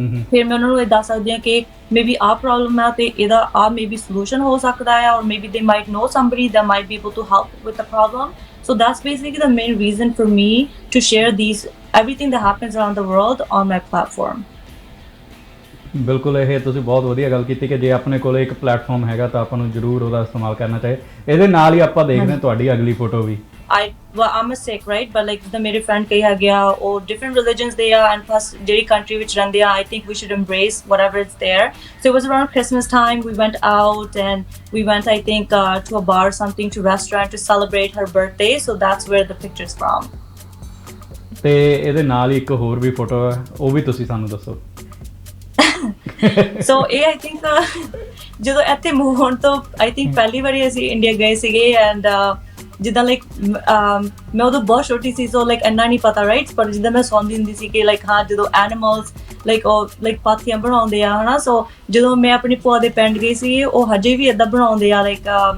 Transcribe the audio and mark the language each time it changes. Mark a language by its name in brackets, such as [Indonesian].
[Punjabi] ਫਿਰ ਮੈਂ ਉਹਨਾਂ ਨੂੰ ਇਹ ਦੱਸ ਸਕਦੀ ਹਾਂ ਕਿ ਮੇਬੀ ਆਹ ਪ੍ਰੋਬਲਮ ਹੈ ਤੇ ਇਹਦਾ ਆਹ ਮੇਬੀ ਸੋਲੂਸ਼ਨ ਹੋ ਸਕਦਾ ਹੈ [English] or maybe they might know somebody that might be able to help with the problem so that's basically the main reason for me to share everything that happens around the world on my platform [Punjabi] ਬਿਲਕੁਲ ਇਹ ਤੁਸੀਂ ਬਹੁਤ ਵਧੀਆ ਗੱਲ ਕੀਤੀ ਕਿ ਜੇ ਆਪਣੇ ਕੋਲ ਇੱਕ ਪਲੇਟਫਾਰਮ ਹੈਗਾ ਤਾਂ ਆਪਾਂ ਨੂੰ ਜ਼ਰੂਰ ਉਹਦਾ ਇਸਤੇਮਾਲ ਕਰਨਾ ਚਾਹੀਦਾ ਇਹਦੇ ਨਾਲ ਹੀ ਆਪਾਂ ਦੇਖਦੇ ਹਾਂ ਤੁਹਾਡੀ ਅਗਲੀ photo we [English] I'm a Sikh right but like the ਮੇਰੇ friend [Punjabi] ਕਈ ਹੈਗੇ ਆ ਉਹ [English] different religions they are and plus ਜਿਹੜੀ country [Punjabi] ਵਿੱਚ ਰਹਿੰਦੇ ਆ [English] I think we should embrace whatever is there so it was around Christmas time we went out and we went I think to a bar or something to restaurant to celebrate her birthday so that's where the picture's from [Punjabi] ਤੇ ਇਹਦੇ ਨਾਲ ਹੀ ਇੱਕ ਹੋਰ ਵੀ photo ਹੈ ਉਹ ਵੀ ਤੁਸੀਂ ਸਾਨੂੰ ਦੱਸੋ ਸੋ ਇਹ [English] I think [Punjabi] ਜਦੋਂ ਇੱਥੇ ਮੂਵ ਹੋਣ ਤੋਂ ਆਈ ਥਿੰਕ ਪਹਿਲੀ ਵਾਰੀ ਅਸੀਂ ਇੰਡੀਆ ਗਏ ਸੀਗੇ ਐਂਡ ਜਿੱਦਾਂ ਲਾਈਕ ਮੈਂ ਉਦੋਂ ਬਹੁਤ ਛੋਟੀ ਸੀ ਸੋ ਲਾਈਕ ਇੰਨਾ ਨਹੀਂ ਪਤਾ ਰਾਈਟ ਪਰ ਜਿੱਦਾਂ ਮੈਂ ਸੁਣਦੀ ਹੁੰਦੀ ਸੀ ਕਿ ਲਾਈਕ ਹਾਂ ਜਦੋਂ ਐਨੀਮਲਸ ਲਾਈਕ ਉਹ ਲਾਈਕ ਪਾਥੀਆਂ ਬਣਾਉਂਦੇ ਆ ਹਨਾ ਸੋ ਜਦੋਂ ਮੈਂ ਆਪਣੀ ਭੂਆ ਦੇ ਪਿੰਡ ਗਈ ਸੀ ਉਹ ਹਜੇ ਵੀ ਏਦਾਂ ਬਣਾਉਂਦੇ ਆ ਲਾਈਕ